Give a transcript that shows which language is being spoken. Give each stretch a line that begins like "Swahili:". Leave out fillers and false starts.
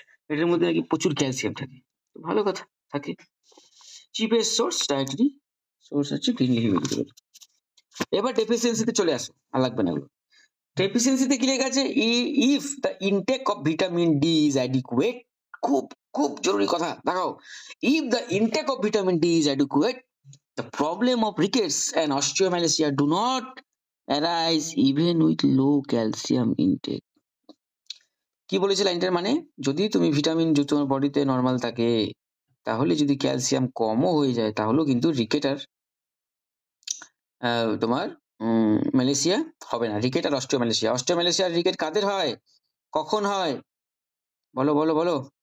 Bangla: এটার মধ্যে নাকি প্রচুর ক্যালসিয়াম থাকে, তো ভালো কথা থাকে। চিপেস্ট সোর্স ডায়েটারি সোর্স হচ্ছে গ্রিন লিফি ভেজিটেবল। এবার ডেফিসিয়েন্সিতে চলে আসো, আর লাগবে না এগুলো। ডেফিসিয়েন্সিতে কি লেখা আছে?
English: if the intake of vitamin D is adequate,
Bangla: খুব খুব জরুরি কথা, দেখাও।
English: If the intake of vitamin D is adequate, the problem of rickets and osteomalacia do not arise even with low calcium intake.
Bangla: কি বলেছে লাইনটার মানে? যদি তুমি ভিটামিন যদি তোমার বডিতে নর্মাল থাকে, তাহলে যদি ক্যালসিয়াম কমও হয়ে যায়, তাহলেও কিন্তু রিকেট আর তোমার ম্যালেসিয়া হবে না। রিকেট আর অস্টিওম্যালেসিয়া, অস্টিওম্যালেসিয়া আর রিকেট কাদের হয়, কখন হয়? বলো বলো বলো।